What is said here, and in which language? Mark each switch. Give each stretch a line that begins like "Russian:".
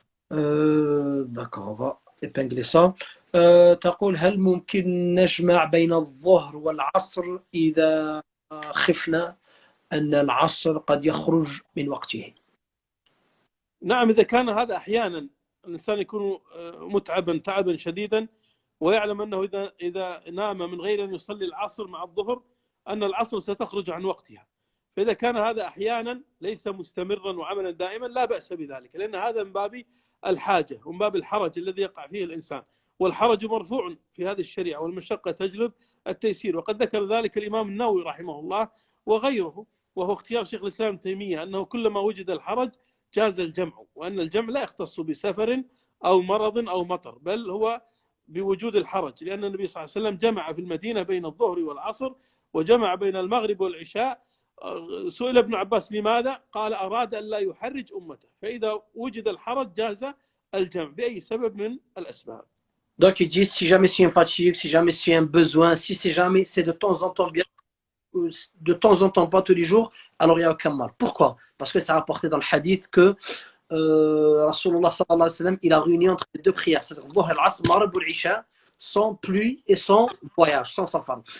French: D'accord, on va épingler ça.
Arabic: تقول هل ممكن نجمع بين الظهر والعصر إذا خفنا أن العصر قد يخرج من وقته؟ نعم، إذا كان هذا أحيانا الإنسان يكون متعبا تعبا شديدا ويعلم أنه إذا نام من غير أن يصلي العصر مع الظهر أن العصر ستخرج عن وقتها، فإذا كان هذا أحيانا ليس مستمرا وعملا دائما لا بأس بذلك، لأن هذا من باب الحاجة ومن باب الحرج الذي يقع فيه الإنسان، والحرج مرفوع في هذه الشريعة والمشقة تجلب التيسير. وقد ذكر ذلك الإمام النووي رحمه الله وغيره، وهو اختيار شيخ الإسلام ابن تيمية، أنه كلما وجد الحرج جاز الجمع، وأن الجمع لا يختص بسفر أو مرض أو مطر، بل هو بوجود الحرج، لأن النبي صلى الله عليه وسلم جمع في المدينة بين الظهر والعصر وجمع بين المغرب والعشاء. سئل ابن عباس لماذا؟ قال أراد أن لا يحرج أمته، فإذا وجد الحرج جاز الجمع بأي سبب من الأسباب.
French: Donc il dit si jamais c'est une fatigue, si jamais c'est un besoin, si c'est jamais c'est de temps en temps bien, de temps en temps pas tous les jours, alors il n'y a aucun mal. Pourquoi? Parce que c'est rapporté dans le hadith que Rasulullah sallallahu alayhi wa sallam il a réuni entre les deux prières, c'est-à-dire Dhuhr al-Asr, Maghrib ou l'Isha, sans pluie et sans voyage, sans sa femme.